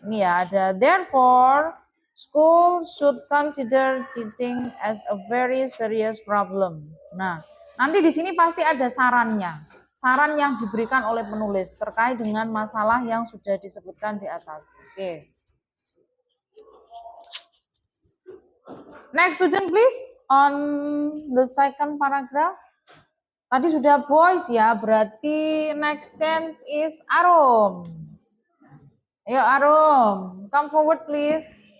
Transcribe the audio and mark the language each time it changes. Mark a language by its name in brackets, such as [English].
[Indonesian] Ini ya ada, [English] therefore, school should consider cheating as a very serious problem. [Indonesian] Nah, nanti di sini pasti ada sarannya. Saran yang diberikan oleh penulis terkait dengan masalah yang sudah disebutkan di atas. Oke. [English] Next student please, on the second paragraph. [Indonesian] Tadi sudah boys ya, berarti [English] next chance is [Indonesian] Arum. Ayo [English] Arum, come forward please.